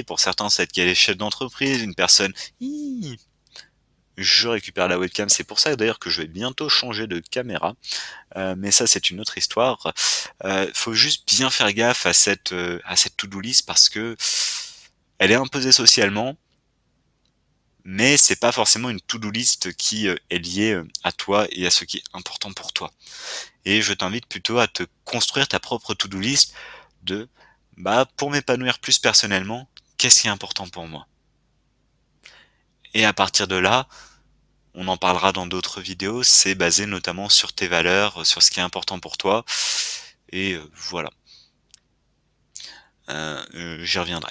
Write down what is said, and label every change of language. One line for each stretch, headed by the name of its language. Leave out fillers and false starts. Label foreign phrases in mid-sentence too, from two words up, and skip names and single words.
French: Pour certains, ça va être qui est chef d'entreprise, une personne hi, je récupère la webcam, c'est pour ça d'ailleurs que je vais bientôt changer de caméra, mais ça, c'est une autre histoire. Faut juste bien faire gaffe à cette
English: to-do list
French: parce que elle est imposée socialement, mais c'est pas forcément une
English: to-do list
French: qui, est liée, à toi et à ce qui est important pour toi. Et je t'invite plutôt à te construire ta propre
English: to-do list
French: de, bah, pour m'épanouir plus personnellement, qu'est-ce qui est important pour moi? Et à partir de là, on en parlera dans d'autres vidéos, c'est basé notamment sur tes valeurs, sur ce qui est important pour toi et voilà, j'y reviendrai.